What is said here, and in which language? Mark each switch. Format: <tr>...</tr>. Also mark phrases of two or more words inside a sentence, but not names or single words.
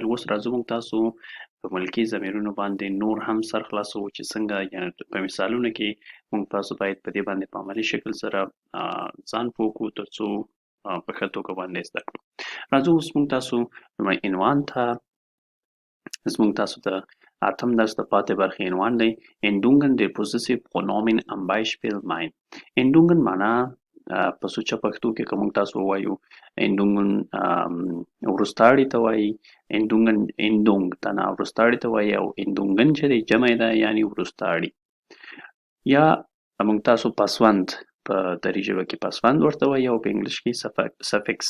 <ps>اوس راځو موږ تاسو په ملکی ضمیرونو باندې نور هم سر خلاصو چې څنګه یعنی په مثالونو کې موږ تاسو باید په دې باندې په عملي شکل سره ځان پوه کړو ترڅو په ښه توګه باندې زده کړو. راځو اوس موږ تاسو عنوان ته زموږ تاسو ته اتم درس د پاتې برخې عنوان دی</ps> <de>Endungen der Possessivpronomen am Beispiel mein.</de> <ps>Endungen معنا په سوچه پښتو کې کوم تاسو وایو Endungen ورستاړي ته وایي Endung تنا ورستاړي ته وایي او Endungen چې دی جمع ده یعنی ورستاړي یا موږ تاسو پسوند په دري ژبه کې پسوند ورته وایي او په انګلیش کې سفکس.</ps>